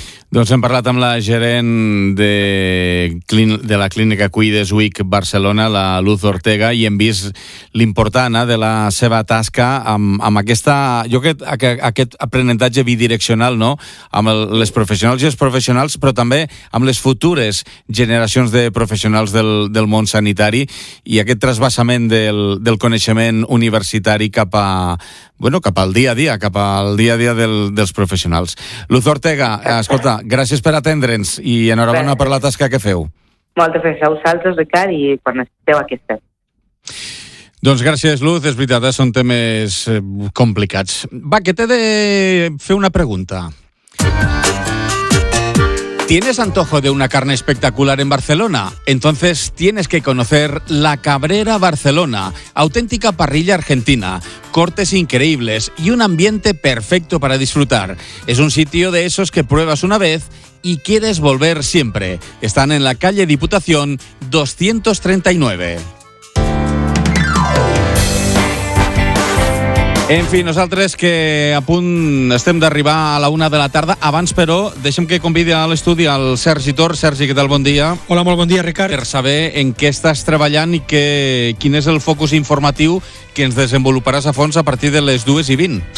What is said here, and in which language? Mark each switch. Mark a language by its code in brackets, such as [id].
[ca] Doncs hem parlat amb la gerent de la clínica Cuida's Week Barcelona, la Luz Ortega, i hem vist l'important, de la seva tasca amb aquesta, jo crec, aquest aprenentatge bidireccional, no?, amb les professionals i els professionals, però també amb les futures generacions de professionals del món sanitari i aquest trasbassament del coneixement universitari cap al dia a dia, cap al dia a dia dels professionals. Luz Ortega, escolta, gràcies per atendre'ns i enhorabona per la tasca que feu. Moltes gràcies a vosaltres, Ricard, i quan necessiteu aquí estem. Doncs gràcies, Luz, és veritat, són temes complicats. Va, que t'he de fer una pregunta. [es] ¿Tienes antojo de una carne espectacular en Barcelona? Entonces tienes que conocer La Cabrera Barcelona, auténtica parrilla argentina, cortes increíbles y un ambiente perfecto para disfrutar. Es un sitio de esos que pruebas una vez y quieres volver siempre. Están en la calle Diputación 239. [ca] En fi, nosaltres que a punt estem d'arribar a la una de la tarda. Abans, però, deixem que convidi a l'estudi el Sergi Tor. Sergi, què tal? Bon dia. Hola, molt bon dia, Ricard. Per saber en què estàs treballant i quin és el focus informatiu que ens desenvoluparàs a fons a partir de les 2:20.